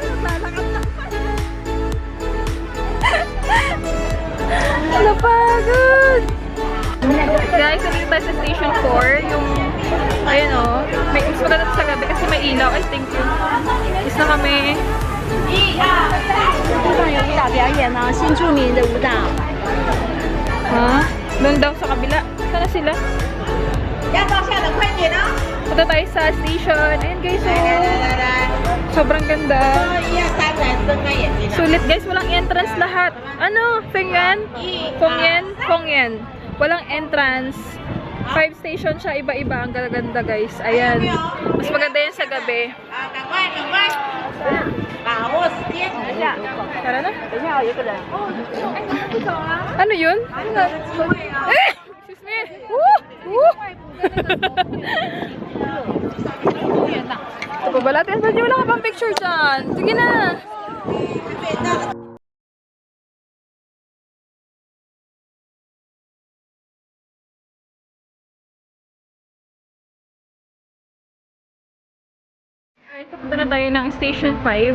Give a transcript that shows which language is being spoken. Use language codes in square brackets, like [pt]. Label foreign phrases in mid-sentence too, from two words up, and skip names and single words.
[tl] Maglalakad lang pa. Napagod. Guys, nandito tayo sa Station 4. Yung, ayun, oh. May mas maganda sa gabi kasi may ilaw. [en] I think [tl] yun. Is na kami. [zh] 路上有舞蹈表演呢，新著名的舞蹈。 [tl] Ha? Doon daw sa kabila. Sana sila? [zh] 要照相的快点哦！ [tl] Punta tayo sa station. Ayan guys, [zh] 来 oh. 来， [tl] Sobrang ganda. [zh] 1、2、3，来睁开眼睛啊！ [tl] Sulit guys, walang entrance lahat. Ano? Feng Yuan? Feng Yuan? Feng Yuan. Walang entrance. 5 station siya, iba-iba. Ang ganda guys. Ayan. Mas maganda yan sa gabi. [zh] 啊，赶快赶快，把握时间。等一下， [tl] Tara na. [zh] 等一下，有个人。 [tl] Ano yun? Eh! [en] Excuse me! [tl] Woo! Woo! Ito pa pala, Tess. Ba't wala ka pang picture dyan? Sige na! [en] Alright, so [tl] punta na tayo ng Station 5.